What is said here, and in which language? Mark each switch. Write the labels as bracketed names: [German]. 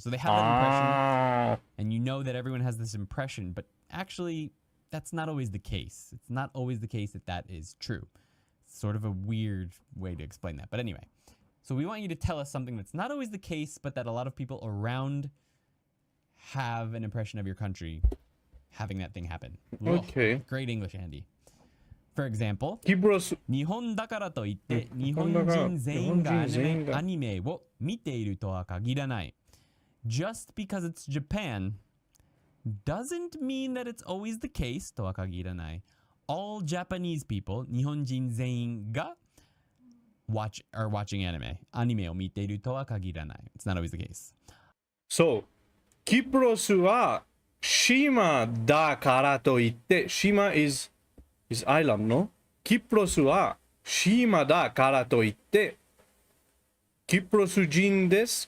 [English] So they have that impression, and you know that everyone has this impression, but actually, that's not always the case. It's not always the case that that is true. It's sort of a weird way to explain that. But anyway, so we want you to tell us something that's not always the case, but that a lot of people around have an impression of your country having that thing happen. Okay. Great English, Andy. For example, [Japanese] 日本だからといって日本人全員がアニメを見ているとは限らない。 [English] Just because it's Japan doesn't mean that it's always the case [Japanese] とは限らない。 [English] All Japanese people, [Japanese] 日本人全員が [English] are watching anime. [Japanese] アニメを見ているとは限らない。 [English] It's not always the case. [Japanese] So, キプロスは島だからといって、島 [English] is island [Japanese] のキプロスは島だからといって、キプロス人です。